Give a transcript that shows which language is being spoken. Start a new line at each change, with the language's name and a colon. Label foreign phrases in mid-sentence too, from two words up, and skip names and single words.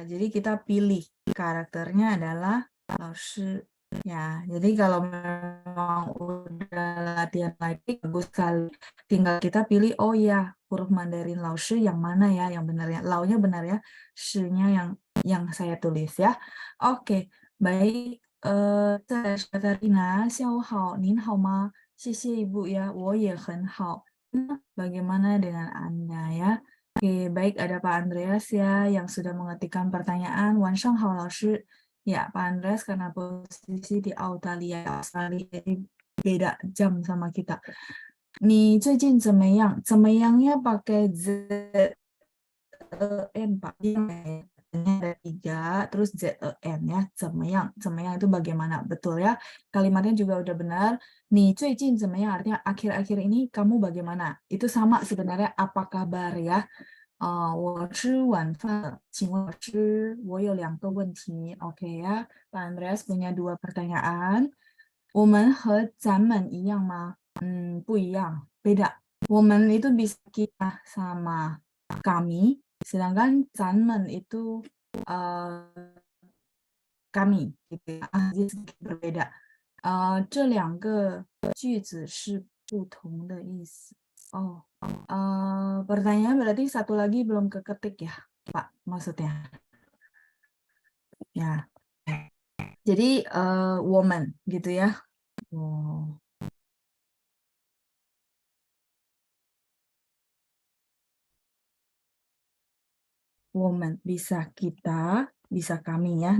Indonesian: Jadi kita pilih karakternya adalah Laoshi. Ya, jadi kalau memang udah latihan lagi bagus sekali. Tinggal kita pilih oh ya, huruf Mandarin Laoshi yang mana ya yang benar ya. Lao-nya benar ya, shi-nya yang saya tulis ya. Oke, baik.
Chinese: 在Katarina, 下午好，您好吗？
Indonesian: 谢谢 Ibu ya,
Chinese: 我也很好。
Indonesian: Bagaimana dengan Anda ya? Oke, baik ada Pak Andreas ya yang sudah mengetikkan pertanyaan.
Chinese: 晚上好, 老师.
Indonesian: Ya, Pak Andreas karena posisi di Australia, jadi beda jam sama kita.
Chinese: 你最近怎么样?
Indonesian: 怎么样nya pakai ZEN, Pak. Ada 3, terus ZEN ya. 怎么样 itu bagaimana? Betul ya. Kalimatnya juga udah benar.
Chinese: 你最近怎么样
Indonesian: artinya akhir-akhir ini kamu bagaimana? Itu sama sebenarnya apa kabar ya.
Chinese: 我吃晚饭了，请问老师，我有2个问题。
Indonesian: Oke ya, Pak Andreas punya 2 pertanyaan.
Chinese: 我们和咱们一样吗？不一样, beda.
Indonesian: 我们 itu bisa kita sama kami, sedangkan 咱们 itu kami gitu ya. Jadi sedikit berbeda.
Chinese: 这2个句子是不同的意思.
Indonesian: Oh, pertanyaan berarti satu lagi belum keketik ya, Pak, maksudnya? Ya. Jadi, woman gitu ya. Oh. Woman bisa kita, bisa kami ya.